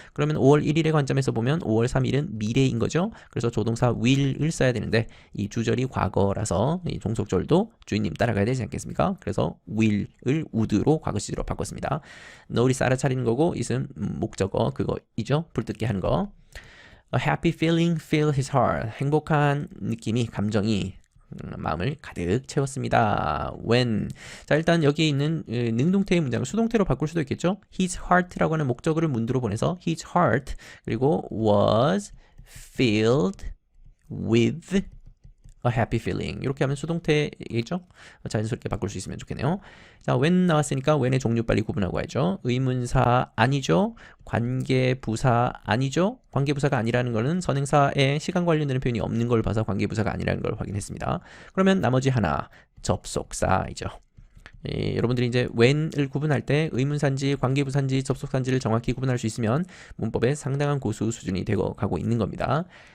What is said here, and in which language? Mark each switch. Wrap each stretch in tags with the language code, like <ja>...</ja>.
<ko>그러면 5월 1일의 관점에서 보면 5월 3일은 미래인 거죠. 그래서 조동사 will을 써야 되는데 이 주절이 과거라서 이 종속절도 주인님 따라가야 되지 않겠습니까? 그래서 will을 would로 과거 시제로 바꿨습니다. notice 알아차리는 거고 is은 목적어 그거이죠. 불뜯게 하는 거.</ko> <en>A happy feeling filled his heart.</en> <ko>행복한 느낌이, 감정이 마음을 가득 채웠습니다.</ko> <en>When.</en> <ko>자, 일단 여기에 있는 능동태의 문장을 수동태로 바꿀 수도 있겠죠.</ko> <en>His heart</en> <ko>라고 하는 목적어를 문두로 보내서</ko> <en>his heart</en> <ko>그리고</ko> <en>was filled with a happy feeling.</en> <ko>이렇게 하면 수동태겠죠? 자연스럽게 바꿀 수 있으면 좋겠네요. 자, when 나왔으니까 when의 종류 빨리 구분하고 가야죠. 의문사 아니죠? 관계부사 아니죠? 관계부사가 아니라는 거는 선행사에 시간 관련되는 표현이 없는 걸 봐서 관계부사가 아니라는 걸 확인했습니다. 그러면 나머지 하나, 접속사이죠. 여러분들이 이제 when을 구분할 때 의문사인지 관계부사인지 접속사인지를 정확히 구분할 수 있으면 문법의 상당한 고수 수준이 되고 가고 있는 겁니다.</ko>